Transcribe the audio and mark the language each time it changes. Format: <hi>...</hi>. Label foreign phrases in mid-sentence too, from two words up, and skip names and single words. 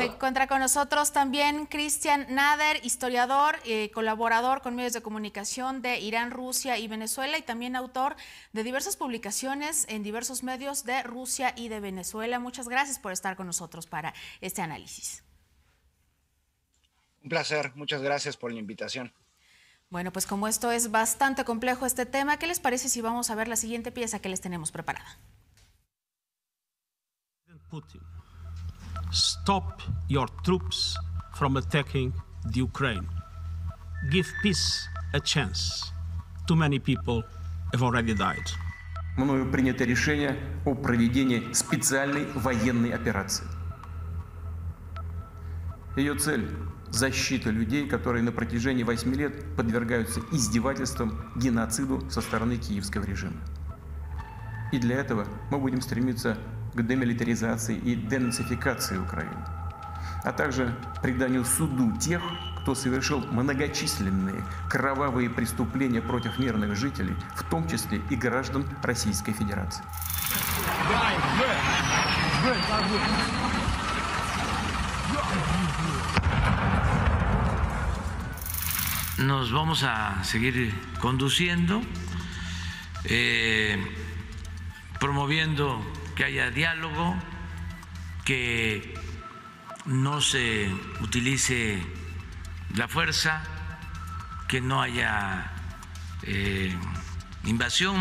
<es>Se encuentra con nosotros también Cristian Nader, historiador, colaborador con medios de comunicación de Irán, Rusia y Venezuela, y también autor de diversas publicaciones en diversos medios de Rusia y de Venezuela. Muchas gracias por estar con nosotros para este análisis. Un placer, muchas gracias por la invitación. Bueno, pues como esto es bastante complejo este tema, ¿qué les parece si vamos a ver la siguiente pieza que les tenemos preparada? Putin.</es> <en>Stop your troops from attacking the Ukraine. Give peace a chance. Too many people have already died.</en> <ru>Мною принято решение о проведении специальной военной операции. Ее цель – защита людей, которые на протяжении 8 лет подвергаются издевательствам, геноциду со стороны киевского режима. И для этого мы будем стремиться к демилитаризации и денацификации Украины, а также преданию суду тех, кто совершил многочисленные кровавые преступления против мирных жителей, в том числе и граждан Российской Федерации.</ru> <es>Nos vamos a seguir conduciendo, promoviendo que haya diálogo, que no se utilice la fuerza, que no haya invasión.</es>